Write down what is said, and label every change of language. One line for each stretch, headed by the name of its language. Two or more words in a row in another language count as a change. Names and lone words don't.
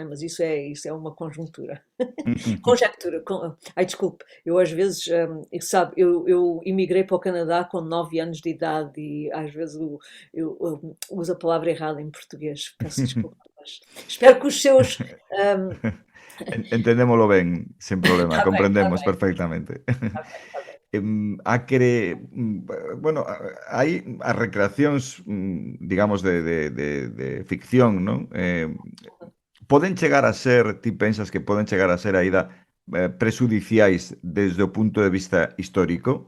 Portuguese: Mas isso é uma conjuntura. Conjectura. Desculpe, eu às vezes, sabe, eu emigrei para o Canadá com 9 anos de idade e às vezes eu uso a palavra errada em português, peço desculpa, mas espero que os seus...
Galician: Entendémoslo ben, sen problema, comprendemos
Portuguese: bem.
Galician: perfectamente.
Portuguese: Está bem.
Galician: Hai as recreacións, digamos, de ficción, non? Poden chegar a ser, ti pensas que poden chegar a ser aínda prexudiciais desde o punto de vista histórico?